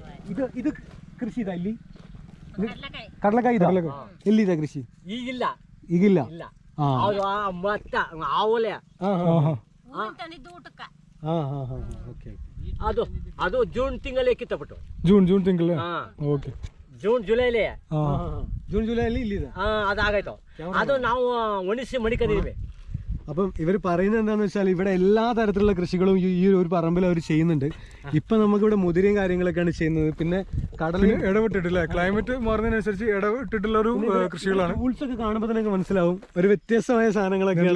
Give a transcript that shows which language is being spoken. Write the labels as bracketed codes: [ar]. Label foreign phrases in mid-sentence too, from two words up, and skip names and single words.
[kn] ಇದು ಕೃಷಿ ಇದೆ ಇಲ್ಲಿ. ಕಡಲೆಕಾಯಿ ಇದೆ. ಎಲ್ಲಿದೆ ಕೃಷಿ? ಈಗಿಲ್ಲ ಈಗಿಲ್ಲ. ಇಲ್ಲ. ಹಾ ಮತ್ತ ಆವಲೆ ಓಕೆ. ಅದು ಜೂನ್ ತಿಂಗಳೇ ಕಿತ್ತಬಿಟ್ಟು. ಜೂನ್ ತಿಂಗಳ. ಓಕೆ. ಜೂನ್ ಜುಲೈಲಿ [ml] ജൂൺ ജൂലൈയിൽ ഇല്ലിത്. അതാകട്ടോ. അത് [kn] ನಾವು ಒಣಸಿ ಮಡಿಕೊಂಡಿದ್ದೀವಿ. [ml] അപ്പം ഇവർ പറയുന്നത് എന്താണെന്ന് വെച്ചാൽ ഇവിടെ എല്ലാ തരത്തിലുള്ള കൃഷികളും ഈ ഒരു പറമ്പിൽ അവർ ചെയ്യുന്നുണ്ട്. ഇപ്പൊ നമുക്കിവിടെ മുതിരയും കാര്യങ്ങളൊക്കെയാണ് ചെയ്യുന്നത്. പിന്നെ കടലിൽ ഇടവിട്ടിട്ടില്ല, ക്ലൈമറ്റ് മാറുന്നതിനനുസരിച്ച് ഇടവിട്ടിട്ടുള്ള ഒരു കൃഷികളാണ്. ടൂൾസ് ഒക്കെ കാണുമ്പോൾ തന്നെ മനസ്സിലാവും ഒരു വ്യത്യസ്തമായ സാധനങ്ങളൊക്കെയാണ്